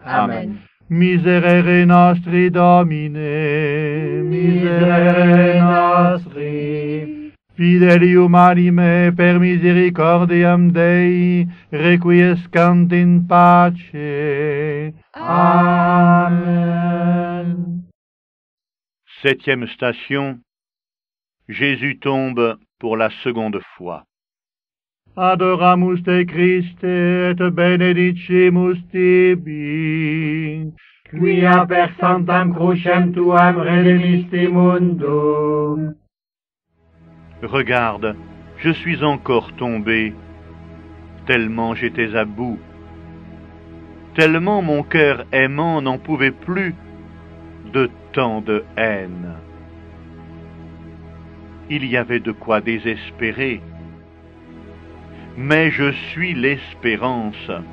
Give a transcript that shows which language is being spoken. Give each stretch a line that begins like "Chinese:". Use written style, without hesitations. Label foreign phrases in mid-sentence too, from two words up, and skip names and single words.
Latin: Amen. Miserere nostri, Domine, miserere nostri. Fidelium anime per misericordiam Dei, requiescant in pace.
French: Amen. Septième station. Jésus tombe pour la seconde fois.
Latin: Adoramus te Christe et benedicimus tibi, quia per sanctam crucem tuam redemisti mundum.
French: Regarde, je suis encore tombé, tellement j'étais à bout, tellement mon cœur aimant n'en pouvait plus de tant de haine. Il y avait de quoi désespérer, mais je suis l'espérance.